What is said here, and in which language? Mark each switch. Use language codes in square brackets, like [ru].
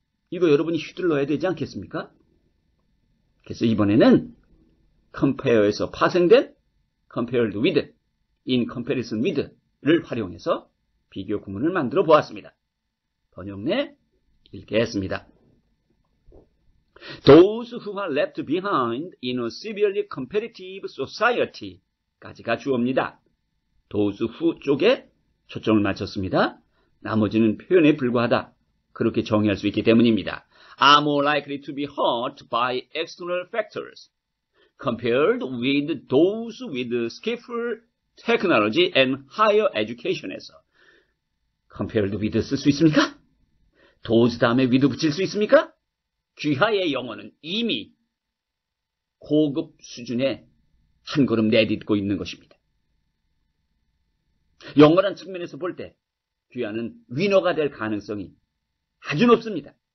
[ko] 이거 여러분이 휘둘러야 되지 않겠습니까? 그래서 이번에는 compare에서 파생된 compared with, in comparison with를 활용해서 비교 구문을 만들어 보았습니다. 번역내 읽겠습니다. [en] Those who are left behind in a severely competitive society [ko] 까지가 주어입니다. Those who 쪽에 초점을 맞췄습니다. 나머지는 표현에 불과하다. 그렇게 정의할 수 있기 때문입니다. [en] Are more likely to be hurt by external factors compared with those with skillful technology and higher education에서 compared with [ko] 쓸 수 있습니까? those 다음에 with 붙일 수 있습니까? 귀하의 영어는 이미 고급 수준에 한 걸음 내딛고 있는 것입니다. 영어란 측면에서 볼 때 귀하는 위너가 될 가능성이 아주 높습니다.